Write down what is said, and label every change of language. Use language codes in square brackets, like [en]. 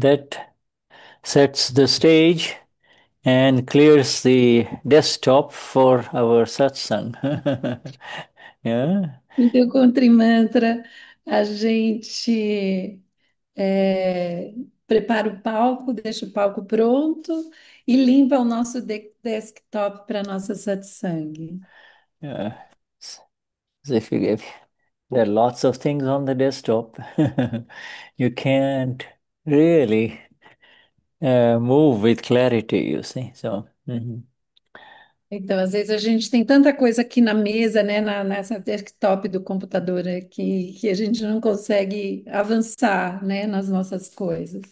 [en] That sets the stage and clears the desktop for our satsang. Yeah. [pt] Então, com o Trimantra, a gente prepara o palco, deixa o palco pronto e limpa o nosso desktop para a nossa satsang. [en] Yeah. As if you give, there are lots of things on the desktop. You can't really move with clarity, you see. So, mhm. [pt] Então, às vezes a gente tem tanta coisa aqui na mesa, né, nessa desktop do computador, que a gente não consegue avançar, né, nas nossas coisas.